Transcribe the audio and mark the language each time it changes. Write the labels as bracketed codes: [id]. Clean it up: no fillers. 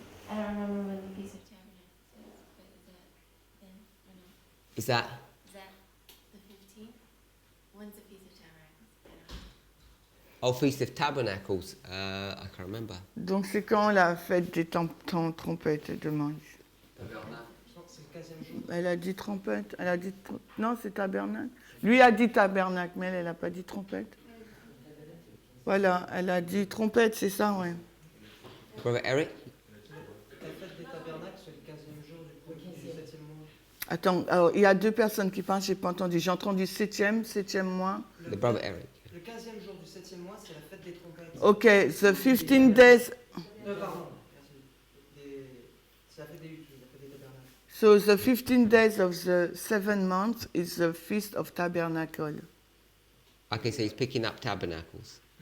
[en] I don't remember when the Feast of Tabernacles is, but is that then or no? Is that? Is that the 15th? When's the Feast of Tabernacles? I don't know. Oh, Feast of Tabernacles. I can't remember. [fr] Donc c'est quand la fête des trompettes, elle demande. C'est le 15e jour. Elle a dit trompette, elle a dit... Non, c'est tabernacle. Lui a dit tabernacle, mais elle n'a pas dit trompette. Voilà, elle a dit trompette, c'est ça, ouais. [en] Brother Eric? [fr] La fête des tabernacles, c'est le 15e jour du 7e mois. Attends, alors, il y a deux personnes qui parlent, je n'ai pas entendu. J'ai entendu 7e mois. [en] The brother Eric. [fr] Le 15e jour du 7e mois, c'est la fête des trompettes. [en] Ok, the 15 days... [fr] Pardon, merci. C'est la fête des huttes, la fête des tabernacles. [en] So the 15 days of the 7th month is the Feast of Tabernacle. Okay, so he's picking up tabernacles.